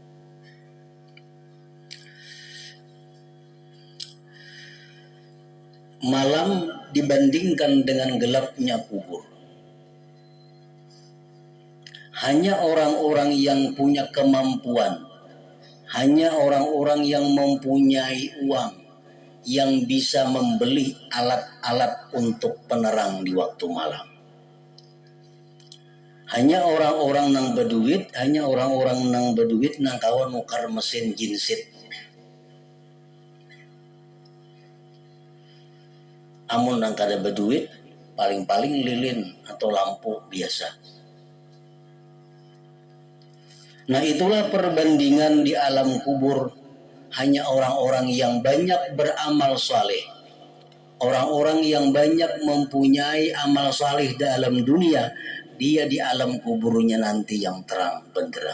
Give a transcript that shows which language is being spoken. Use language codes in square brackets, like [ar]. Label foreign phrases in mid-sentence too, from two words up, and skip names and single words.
[id] Malam dibandingkan dengan gelapnya kubur. Hanya orang-orang yang punya kemampuan, hanya orang-orang yang mempunyai uang yang bisa membeli alat-alat untuk penerang di waktu malam. [bjn] Hanya orang-orang nang berduit nang kawan nukar mesin jinsit. Amun nang kada berduit, paling-paling lilin atau lampu biasa. [id] Nah, itulah perbandingan di alam kubur. Hanya orang-orang yang banyak beramal saleh, orang-orang yang banyak mempunyai amal saleh dalam dunia, dia di alam kuburnya nanti yang terang benderang.